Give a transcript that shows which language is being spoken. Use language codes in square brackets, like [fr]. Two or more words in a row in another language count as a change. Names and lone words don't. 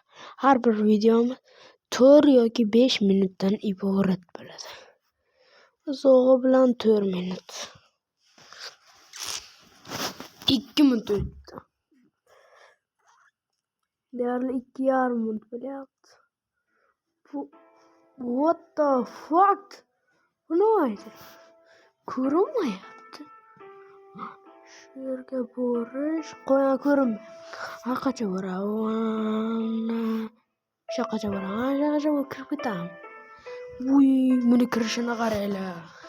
[uz] Har bir videomiz 4 yoki 5 minutdan iborat bo'ladi. Zo'g'i bilan 4 minut. 2 minut o'tdi. Deyarli 2,5 minut bo'lyapti. [en] What the fuck? [uz] Bu nima edi? Ko'rinmayapti. Shu yerga borish, ko'rinmayapti. Qanaqa boraman? Shaqacha kirib ketaman. Voy, buni kirishini qaranglar.